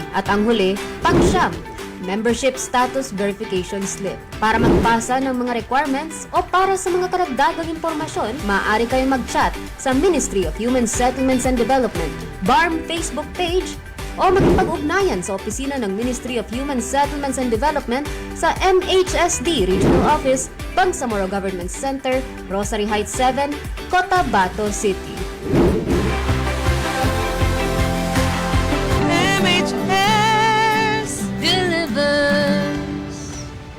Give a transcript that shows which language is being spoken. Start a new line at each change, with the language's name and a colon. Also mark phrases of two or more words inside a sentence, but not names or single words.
Filipino: At ang huli, pang-siyam, membership status verification slip. Para magpasa ng mga requirements o para sa mga karagdagang impormasyon, maaari kayong mag-chat sa Ministry of Human Settlements and Development, BARM Facebook page, o magpag-ugnayan sa opisina ng Ministry of Human Settlements and Development sa MHSD Regional Office, Bangsamoro Government Center, Rosary Heights 7, Cotabato City.
English: MHS delivers.